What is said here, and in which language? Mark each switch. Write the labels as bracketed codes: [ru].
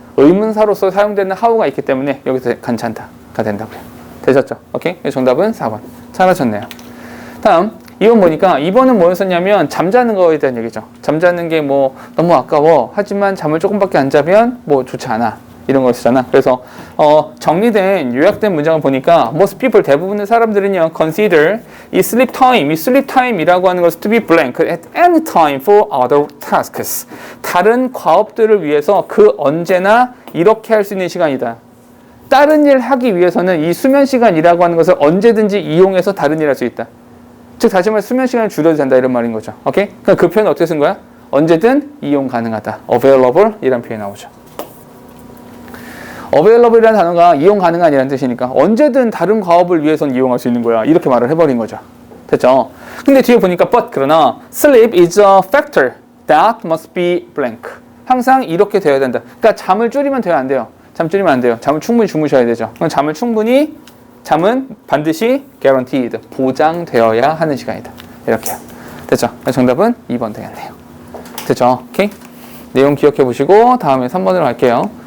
[ko] 의문사로서 사용되는 how가 있기 때문에 여기서 괜찮다가 된다고요. 되셨죠? 오케이? 정답은 4번. 잘하셨네요. 다음 2번 보니까 2번은 뭐였었냐면 잠자는 거에 대한 얘기죠. 잠자는 게 뭐 너무 아까워. 하지만 잠을 조금밖에 안 자면 뭐 좋지 않아. 이런 거였잖아. 그래서 정리된 요약된 문장을 보니까 [en] most people [ko] 대부분의 사람들은요 [en] consider 이 sleep time이라고 하는 것을 to be blank at any time for other tasks. [ko] 다른 과업들을 위해서 그 언제나 이렇게 할 수 있는 시간이다. 다른 일 하기 위해서는 이 수면 시간이라고 하는 것을 언제든지 이용해서 다른 일 할 수 있다. 즉 다시 말해 수면 시간을 줄여도 된다 이런 말인 거죠. 오케이? 그러니까 그 표현 어떻게 쓴 거야? 언제든 이용 가능하다. available 이란 표현이 나오죠. available이라는 단어가 이용 가능한이라는 뜻이니까 언제든 다른 과업을 위해서는 이용할 수 있는 거야. 이렇게 말을 해버린 거죠. 됐죠? 근데 뒤에 보니까 [en] but [ko] 그러나 [en] sleep is a factor that must be blank. [ko] 항상 이렇게 되어야 된다. 그러니까 잠을 줄이면 돼요, 안 돼요? 잠 줄이면 안 돼요. 잠을 충분히 주무셔야 되죠. 그럼 잠은 반드시 guaranteed, 보장되어야 하는 시간이다. 이렇게요. 됐죠? 정답은 2번 되겠네요. 됐죠? 오케이? 내용 기억해 보시고 다음에 3번으로 갈게요.